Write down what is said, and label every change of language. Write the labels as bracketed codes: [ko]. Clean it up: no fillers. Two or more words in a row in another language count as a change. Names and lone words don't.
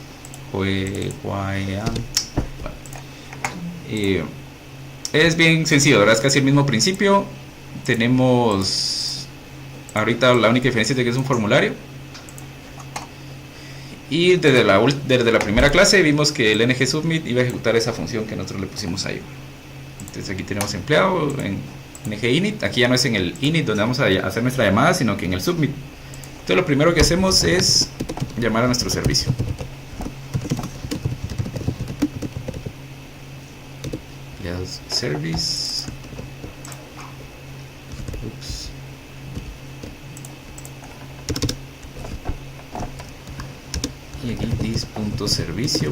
[es] Es bien sencillo, ¿verdad? Es casi el mismo principio. Tenemos ahorita la única diferencia es de que es un formulario. Y desde la primera clase vimos que el ng-submit iba a ejecutar esa función que nosotros le pusimos ahí. Entonces aquí tenemos empleado en ng-init. Aquí ya no es en el init donde vamos a hacer nuestra llamada, sino que en el submit. Entonces lo primero que hacemos es llamar a nuestro servicio. Empleados service. Ups. Y aquí this.servicio.